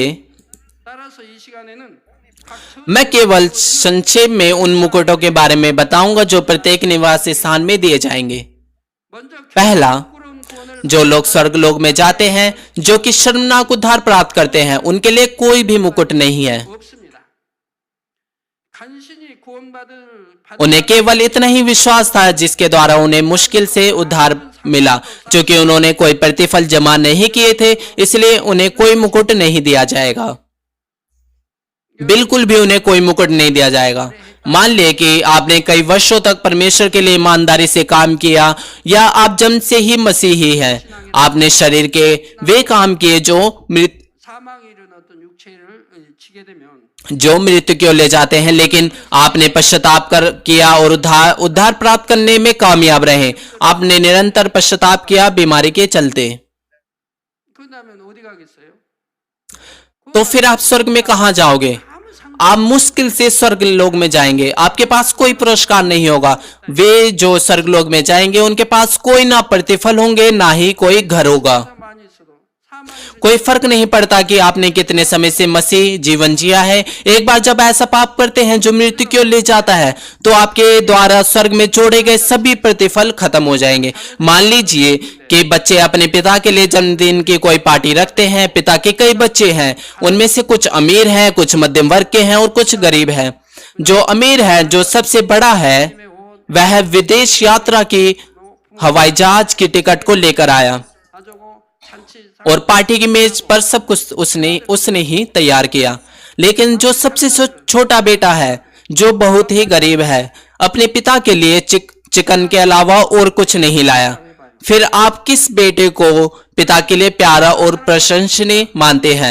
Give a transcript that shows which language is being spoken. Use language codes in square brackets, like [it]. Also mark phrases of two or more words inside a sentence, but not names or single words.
[ko] 따라서 이 시간에는 각 [hi] मैं केवल संक्षेप में उन मुकुटों के बारे में बताऊंगा जो प्रत्येक निवास स्थान में दिए जाएंगे। [ko] 먼저 [hi] पहला, [ko] 부끄러운 구원을 [hi] जो लोग स्वर्ग लोक में जाते हैं, जो कि शर्मनाक उद्धार प्राप्त करते हैं, उनके लिए कोई भी मुकुट नहीं है। [ko] 없습니다. 간신히 구원받을 [hi] उन्हें केवल इतना ही विश्वास था जिसके द्वारा उन्हें मुश्किल से उद्धार मिला। क्योंकि उन्होंने कोई प्रतिफल जमा नहीं किए थे, इसलिए उन्हें कोई मुकुट नहीं दिया जाएगा। बिल्कुल भी उन्हें कोई मुकुट नहीं दिया जाएगा। मान लिया कि आपने कई वर्षों तक परमेश्वर के लिए ईमानदारी से काम किया, या आप जन्म से ही मसीही हैं। आपने शरीर के वे काम किए जो मृत [ko] 사망에 이르는 어떤 육체를 지게 되면 [hi] जो मृत्यु की ओर ले जाते हैं, लेकिन आपने पश्चाताप कर किया और उद्धार प्राप्त करने में कामयाब रहे। आपने निरंतर पश्चाताप किया बीमारी के चलते, [ko] 그러면 어디 가겠어요? [hi] तो फिर आप स्वर्ग में कहां जाओगे? [ko] 아무 상 [hi] आप मुश्किल से स्वर्ग लोग में जाएंगे। आपके पास कोई पुरस्कार नहीं होगा। वे जो स्वर्ग लोग में जाएंगे उनके पास कोई ना प्रतिफल होंगे, ना ही कोई घर होगा। [ko] 많이 있어도 사망이 [hi] कोई फर्क नहीं पड़ता कि आपने कितने समय से मसीह जीवन जिया है। एक बार जब ऐसा पाप करते हैं जो मृत्यु की ओर ले जाता है, तो आपके द्वारा स्वर्ग में जोड़े गए सभी प्रतिफल खत्म हो जाएंगे। मान लीजिए कि बच्चे अपने पिता के लिए जन्मदिन की कोई पार्टी रखते हैं। पिता के कई बच्चे हैं, उनमें से कुछ अमीर हैं, कुछ मध्यम वर्ग के हैं और कुछ गरीब हैं। जो अमीर है, जो सबसे बड़ा है, वह विदेश यात्रा की हवाई जहाज की टिकट को लेकर आया [ko] 가지고 잔치 [hi] और पार्टी की मेज पर सब कुछ उसने ही तैयार किया। लेकिन जो सबसे छोटा बेटा है, जो बहुत ही गरीब है, अपने पिता के लिए चिकन के अलावा और कुछ नहीं लाया। फिर आप किस बेटे को पिता के लिए प्यारा और प्रशंसनीय मानते हैं?